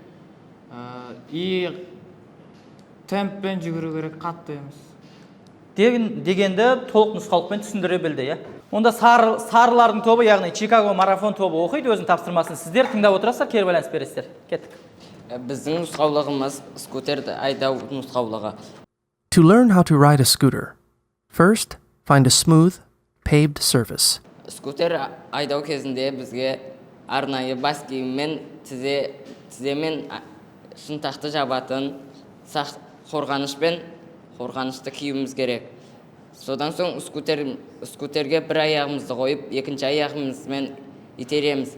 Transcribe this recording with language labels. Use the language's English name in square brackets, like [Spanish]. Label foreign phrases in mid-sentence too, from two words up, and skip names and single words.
[Kazakh] И темппен жүгіру керек, қатты емес. Дегенді толық нұсқаулықпен түсіндіре білді, иә? Онда сарылардың тобы, яғни Чикаго марафон тобы оқиды өзінің тапсырмасын. Сіздер тыңдап отырасыздар, кері байланыс бересіздер. Кеттік. Біздің нұсқаулығымыз скутерді айдау нұсқаулығы. [English] To learn how to ride a scooter, first find a smooth, paved surface. [Kazakh] Скутер айдау кезінде бізге арнайы бас киіммен тіземен шынтақты жабатын қорғанышты киюіміз керек. Содан соң скутерге бір аяғымызды қойып, екінші аяғымызмен итереміз.